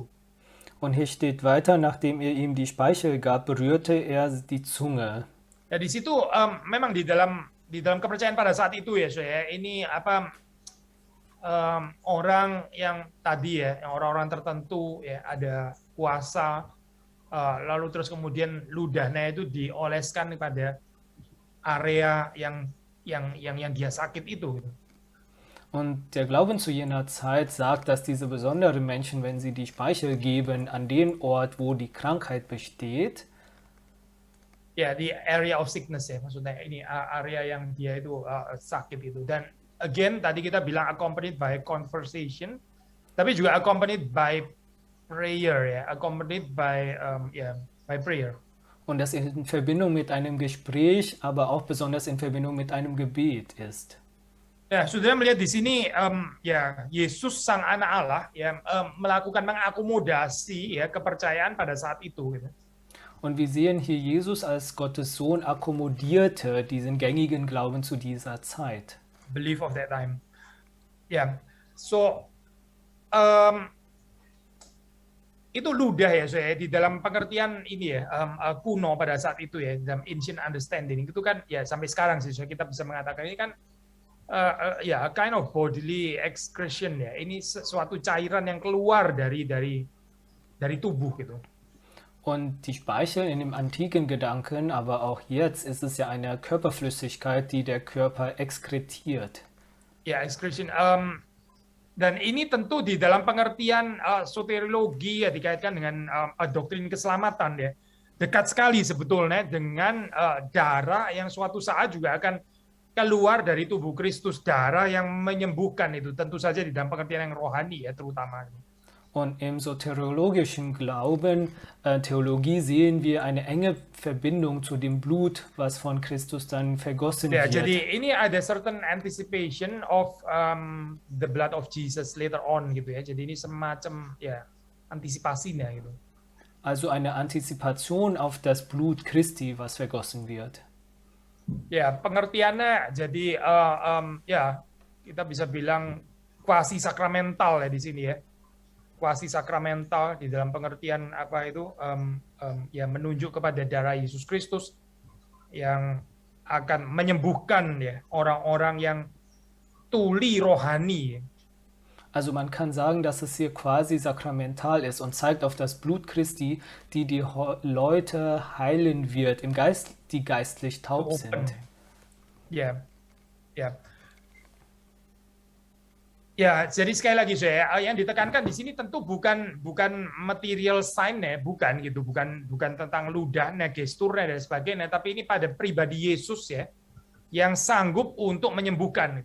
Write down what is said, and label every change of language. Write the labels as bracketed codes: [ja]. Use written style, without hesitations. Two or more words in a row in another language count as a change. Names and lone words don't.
[de] Und hier steht weiter, nachdem er ihm die Speichel gab, berührte er die Zunge. [id] Ya di situ memang di dalam kepercayaan pada saat itu ya, ini orang yang tadi ya, yang orang-orang tertentu ya ada puasa, lalu terus kemudian ludahnya itu dioleskan kepada area yang dia sakit itu. Gitu. [de] Und der Glauben zu jener Zeit sagt, dass diese besonderen Menschen, wenn sie die Speichel geben an den Ort, wo die Krankheit besteht, [id] ya di [en] area of sickness [id] ya, maksudnya ini area yang dia itu sakit itu. Dan again tadi kita bilang [en] accompanied by conversation, [id] tapi juga [en] accompanied by prayer [id] ya, [en] accompanied by by prayer. [de] und das in Verbindung mit einem Gespräch, aber auch besonders in Verbindung mit einem Gebet ist. [id] Ya, saudara melihat di sini ya Yesus sang anak Allah ya melakukan mengakomodasi ya kepercayaan pada saat itu. Gitu. [de] Und wir sehen hier, Jesus als Gottes Sohn akkommodierte diesen gängigen Glauben zu dieser Zeit. [en] Belief of that time. [id] Ya, so itu ludah ya, saya di dalam pengertian ini ya kuno pada saat itu ya dalam [en] ancient understanding [id] itu kan ya sampai sekarang sih kita bisa mengatakan ini kan ya [en] kind of bodily excretion [id] ya, ini sesuatu cairan yang keluar dari tubuh gitu. [de] Und die Speichel in dem antiken Gedanken, aber auch jetzt ist es ja eine Körperflüssigkeit, die der Körper exkretiert. [id] Ya, excretion. Dan ini tentu di dalam pengertian soteriologi ya dikaitkan dengan doktrin keselamatan ya. Dekat sekali sebetulnya dengan darah yang suatu saat juga akan keluar dari tubuh Kristus, darah yang menyembuhkan itu tentu saja di dalam pengertian yang rohani ya terutama. [de] Und im soteriologischen Glauben, Theologie, sehen wir eine enge Verbindung zu dem Blut, was von Christus dann vergossen [id] Ya, [de] wird. [id] jadi ini ada [en] certain anticipation of the blood of Jesus later on [id] gitu ya. Jadi ini semacam ya antisipasinya gitu. [de] Also eine Antizipation auf das Blut Christi, was vergossen wird. [id] Ya, pengertiannya jadi ya kita bisa bilang kuasi sakramental ya di sini ya. Kuasi sakramental di dalam pengertian apa itu ya menunjuk kepada darah Yesus Kristus yang akan menyembuhkan ya orang-orang yang tuli rohani. [de] Also man kann sagen, dass es hier quasi sakramental ist und zeigt auf das Blut Christi, die die Leute heilen wird, im Geist, die geistlich taub sind. [id] Ya, ya. Ya, jadi sekali lagi saya yang ditekankan di sini tentu bukan material sign-nya, bukan gitu, bukan tentang ludahnya, gesturnya dan sebagainya, tapi ini pada pribadi Yesus ya yang sanggup untuk menyembuhkan.